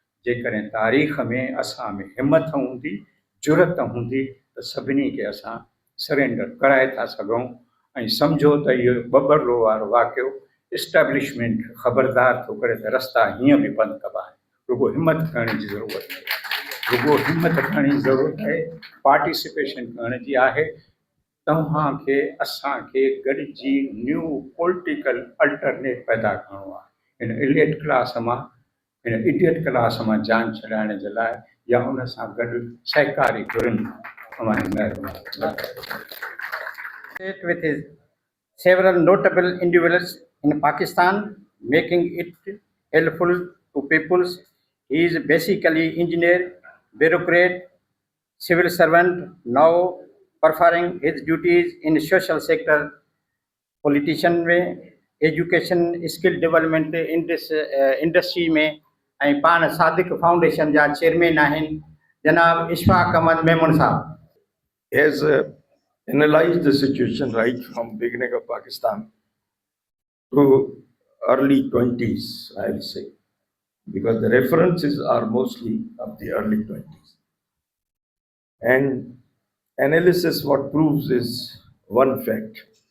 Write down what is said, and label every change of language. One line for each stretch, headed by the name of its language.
Sindhi: जेकॾहिं तारीख़ में असां में हिमत हूंदी, जुरत हूंदी, त सभिनी खे असां सरेंडर कराए था सघूं। ऐं सम्झो त इहो बबरलो वारो वाक़ियो इस्टेब्लिशमेंट ख़बरदार थो करे त रस्ता हीअं बि बंदि कबा आहिनि। रुगो हिमत करण जी ज़रूरत आहे। रुगो हिमत करण जी ज़रूरत आहे। पार्टिसिपेशन करण जी आहे। तव्हांखे असांखे गॾिजी न्यू पॉलिटिकल अल्टरनेट पैदा करिणो आहे। हिन इलियट क्लास मां, हिन इडियट क्लास मां जान छॾाइण जे लाइ, या हुन सां गॾु सहकारी घुरनि। तव्हांजी महिरबानी।
English: With his several notable individuals in Pakistan, making it helpful to peoples. He is basically engineer, bureaucrat, civil servant, now performing his duties in social sector, politician में, education, skill development in this industry में,
Sindhi: ऐं पाण सादिक foundation जा chairman आहिनि। जनाब इशफाक अहमद मेमन साहब।
English: has analyzed the situation right from beginning of Pakistan to early 20s, I'll say, because the references are mostly of the early 20s. And analysis what proves is one fact.